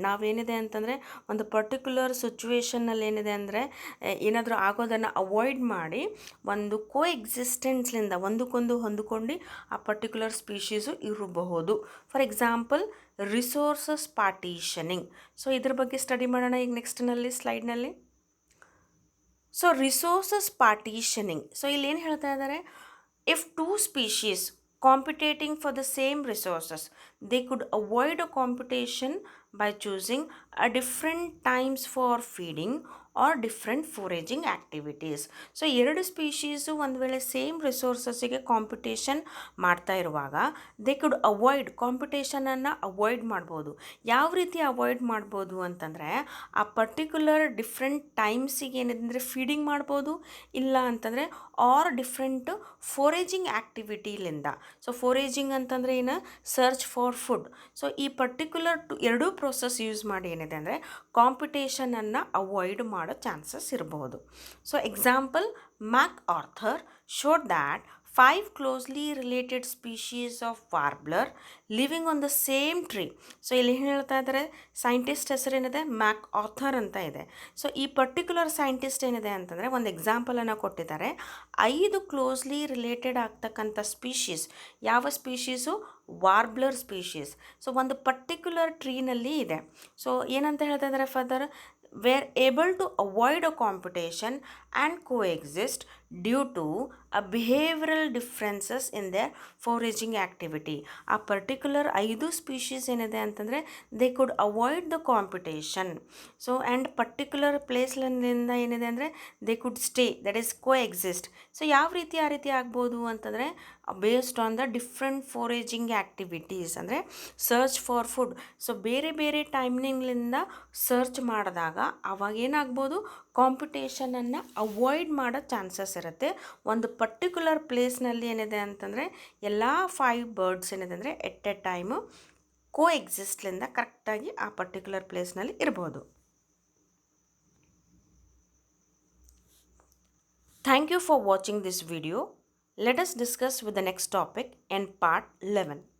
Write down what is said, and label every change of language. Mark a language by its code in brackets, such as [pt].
[kn] ನಾವೇನಿದೆ ಅಂತಂದರೆ ಒಂದು ಪರ್ಟಿಕ್ಯುಲರ್ ಸಿಚುವೇಷನ್ನಲ್ಲಿ ಏನಿದೆ ಅಂದರೆ ಏನಾದರೂ ಆಗೋದನ್ನು ಅವಾಯ್ಡ್ ಮಾಡಿ ಒಂದು ಕೋ ಎಕ್ಸಿಸ್ಟೆನ್ಸ್ಲಿಂದ ಒಂದಕ್ಕೊಂದು ಹೊಂದ್ಕೊಂಡು ಆ ಪರ್ಟಿಕ್ಯುಲರ್ ಸ್ಪೀಶೀಸು ಇರಬಹುದು. [en] For example resources partitioning. [kn] So ಇದ್ರ ಬಗ್ಗೆ ಸ್ಟಡಿ ಮಾಡೋಣ ಈಗ ನೆಕ್ಸ್ಟ್ನಲ್ಲಿ ಸ್ಲೈಡ್ನಲ್ಲಿ. [en] so resources partitioning, [kn] ಸೊ ಇಲ್ಲಿ ಏನು ಹೇಳ್ತಾ ಇದ್ದಾರೆ, [en] If two species competing for the same resources, they could avoid a competition by choosing a different times for feeding or different foraging activities. [kn] So ಎರಡು ಸ್ಪೀಶೀಸು ಒಂದು ವೇಳೆ ಸೇಮ್ ರಿಸೋರ್ಸಸ್ಸಿಗೆ ಕಾಂಪಿಟೇಷನ್ ಮಾಡ್ತಾ ಇರುವಾಗ [en] they could avoid [kn] ಕಾಂಪಿಟೇಷನನ್ನು avoid ಮಾಡ್ಬೋದು. ಯಾವ ರೀತಿ avoid ಮಾಡ್ಬೋದು ಅಂತಂದರೆ ಆ ಪರ್ಟಿಕ್ಯುಲರ್ ಡಿಫ್ರೆಂಟ್ ಟೈಮ್ಸಿಗೆ ಏನಿದೆ ಫೀಡಿಂಗ್ ಮಾಡ್ಬೋದು, ಇಲ್ಲ ಅಂತಂದರೆ are different foraging ಆ್ಯಕ್ಟಿವಿಟಿಲಿಂದ. So foraging ಅಂತಂದರೆ ಏನು, [en] Search for food. [kn] ಸೊ ಈ ಪರ್ಟಿಕ್ಯುಲರ್ ಎರಡೂ ಪ್ರೋಸೆಸ್ ಯೂಸ್ ಮಾಡಿ ಏನಿದೆ ಅಂದರೆ ಕಾಂಪಿಟೇಷನನ್ನು ಅವಾಯ್ಡ್ ಮಾಡೋ ಚಾನ್ಸಸ್ ಇರಬಹುದು. [en] So example, MacArthur showed that 5 closely related species of warbler living on the same tree. [kn] So ಇಲ್ಲಿ ಹೇಳ್ತಾ ಇದ್ದಾರೆ, ಸೈಂಟಿಸ್ಟ್ ಹೆಸರೇನಿದೆ ಮ್ಯಾಕ್ ಆರ್ಥರ್ ಅಂತ ಇದೆ. ಸೊ ಈ ಪರ್ಟಿಕ್ಯುಲರ್ ಸೈಂಟಿಸ್ಟ್ ಏನಿದೆ ಅಂತಂದರೆ ಒಂದು ಎಕ್ಸಾಂಪಲನ್ನು ಕೊಟ್ಟಿದ್ದಾರೆ. 5 ಕ್ಲೋಸ್ಲಿ ರಿಲೇಟೆಡ್ ಆಗ್ತಕ್ಕಂಥ ಸ್ಪೀಶೀಸ್. ಯಾವ ಸ್ಪೀಶೀಸು? ವಾರ್ಬ್ಲರ್ ಸ್ಪೀಶೀಸ್. ಸೊ ಒಂದು ಪರ್ಟಿಕ್ಯುಲರ್ ಟ್ರೀನಲ್ಲಿ ಇದೆ. ಸೊ ಏನಂತ ಹೇಳ್ತಾ ಇದ್ದಾರೆ [en] Further, were able to avoid a competition and coexist due to a behavioral differences in their foraging activity. [kn] ಆ ಪರ್ಟಿಕ್ಯುಲರ್ 5 ಸ್ಪೀಶೀಸ್ ಏನಿದೆ ಅಂತಂದರೆ [en] They could avoid the competition. [kn] So and particular ಪ್ಲೇಸ್ಲಿಂದ ಏನಿದೆ ಅಂದರೆ [en] They could stay, that is coexist. [kn] So ಯಾವ ರೀತಿ ಆ ರೀತಿ ಆಗ್ಬೋದು ಅಂತಂದರೆ [en] based on the different foraging activities, [kn] ಅಂದರೆ [en] Search for food. [kn] ಸೊ ಬೇರೆ ಬೇರೆ ಟೈಮ್ನಿಂಗ್ಲಿಂದ ಸರ್ಚ್ ಮಾಡಿದಾಗ ಅವಾಗ ಏನಾಗ್ಬೋದು, ಕಾಂಪಿಟೇಷನನ್ನು ಅವಾಯ್ಡ್ ಮಾಡೋ ಚಾನ್ಸಸ್ ಇರುತ್ತೆ. ಒಂದು ಪರ್ಟಿಕ್ಯುಲರ್ ಪ್ಲೇಸ್ನಲ್ಲಿ ಏನಿದೆ ಅಂತಂದರೆ ಎಲ್ಲ 5 ಬರ್ಡ್ಸ್ ಏನಿದೆ ಅಂದರೆ ಎಟ್ ಎ ಟೈಮು ಕೋಎಕ್ಸಿಸ್ಟ್ಲಿಂದ ಕರೆಕ್ಟಾಗಿ ಆ ಪರ್ಟಿಕ್ಯುಲರ್ ಪ್ಲೇಸ್ನಲ್ಲಿ ಇರ್ಬೋದು. [en] Thank you for watching this video. Let us discuss with the next topic in part 11.